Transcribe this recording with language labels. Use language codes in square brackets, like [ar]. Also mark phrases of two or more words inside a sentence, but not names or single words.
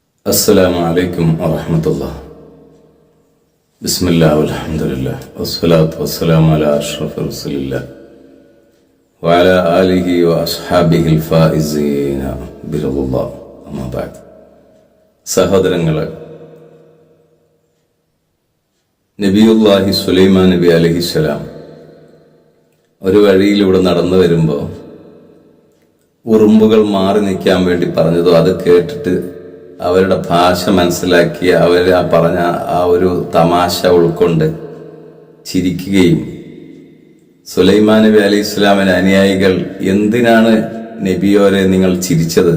[ar] السلام عليكم ورحمة الله. بسم الله والحمد لله والصلاة والسلام على أشرف رسول الله وعلى آله وأصحابه الفائزين برضا الله. أما بعد. [ml] സഹോദരങ്ങളെ, നബിയുല്ലാഹി സുലൈമാൻ നബി അലൈഹിസ്സലാം ഒരു വഴിയിലൂടെ നടന്നു വരുമ്പോൾ ഉറുമ്പുകൾ മാറി നിൽക്കാൻ വേണ്ടി പറഞ്ഞതോ അത് കേട്ടിട്ട് അവരുടെ ഭാഷ മനസ്സിലാക്കി അവർ പറഞ്ഞ ആ ഒരു തമാശ ഉൾക്കൊണ്ട് ചിരിക്കുകയും സുലൈമാൻ നബി അലൈഹി ഇസ്ലാമിന്റെ അനുയായികൾ, എന്തിനാണ് നബിയോരെ നിങ്ങൾ ചിരിച്ചത്?